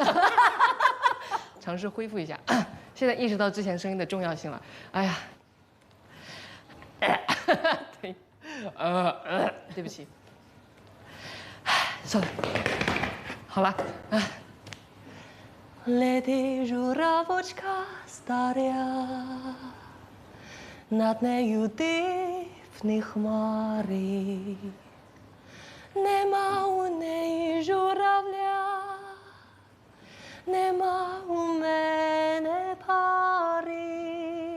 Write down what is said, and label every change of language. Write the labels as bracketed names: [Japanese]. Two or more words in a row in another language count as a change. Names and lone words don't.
[Chinese] 尝试恢复一下，现在意识到之前声音的重要性了。哎呀，对，对不起，算了，好了。 [Ukrainian] Лети журавочка старя, над нею дивні хмари, нема у неї журавля, нема у мене пари.